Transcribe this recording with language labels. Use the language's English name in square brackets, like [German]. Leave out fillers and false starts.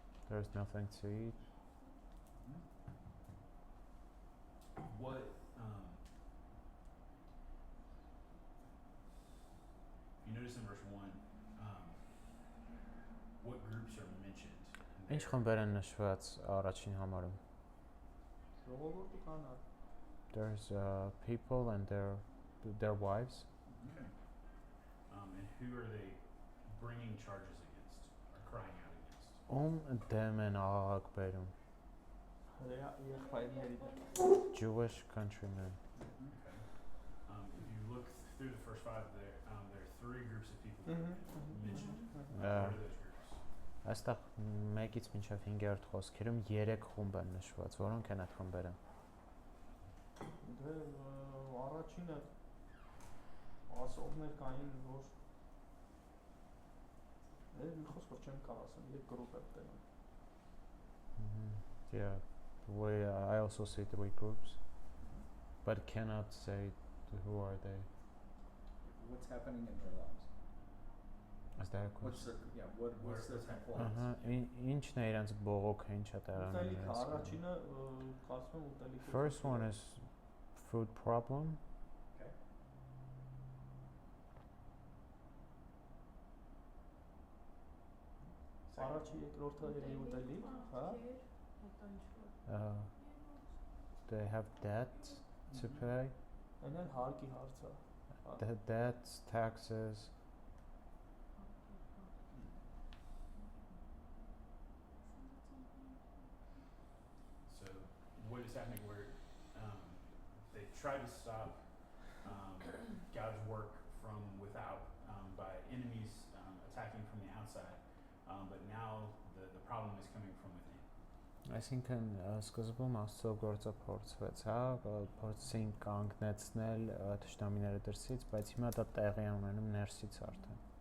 [English] There's nothing to eat. What you notice in verse 1, what groups are mentioned? in [Armenian] Ինչ [English] there? [Armenian] խմբեր են նշված առաջին համարում։ Ժողովուրդ ու կանանք։ [English] There's people and their wives. Okay. And who are they bringing charges against or crying out against? [Armenian] Ում դեմ են աղաղակ բերում։ Հրեա եղբայրների դեմ։ [English] Jewish countrymen. Okay. If you look through the first 5, there are 3 groups of people that are mentioned. What are those groups? [Armenian] Այստեղ 1-ից մինչև 5-րդ խոսքերում 3 խումբ են նշված, որոնք են այդ խմբերը։ Դե առաջինը ասողներ կային, որ մի խոսքով չեմ կարող ասեմ, 3 գրուպ է տենում։ [English] Yeah, I also see 3 groups, but cannot say who are they. What's happening in their lives? Is that a What's question? their, yeah, what's their What's complaints? [Armenian] Ինչն է իրենց բողոքը, ինչ է տեղի Ուտելիքը ունենում։ առաջինը կարծում եմ ուտելիքը։ [English] First one is food problem. Okay. [Armenian] Առաջի երկրորդը էլի ուտելիք, հա։ [English] They have debt to pay. [Armenian] Այն էլ հարկի հարցը։ [English] The debts, taxes. So what is happening where they try to stop God's work from without by enemies attacking from the outside, but now the problem is coming from within. [Armenian] Այսինքն սկզբում Աստծո գործը փորձվեց, հա, փորձին կանգնեցնել թշնամիները դրսից, բայց հիմա դա տեղի է ունենում ներսից արդեն։